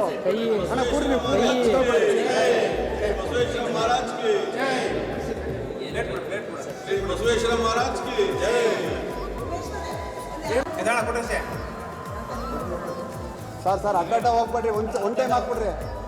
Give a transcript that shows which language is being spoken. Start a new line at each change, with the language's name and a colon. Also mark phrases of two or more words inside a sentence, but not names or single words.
Kannada: ಅಣ್ಣ ಕೂರ್ರಿ ನೀವು.
Hindi: बसवेश्वर महाराज की श्री बसवेश्वर महाराज की जय.
Kannada: ಸರ್ ಅಡ್ಡ ಹೋಗ್ಬೇಡ್ರಿ, ಒಂದ್ ಟೈಮ್ ಹಾಕ್ಬಿಡ್ರಿ.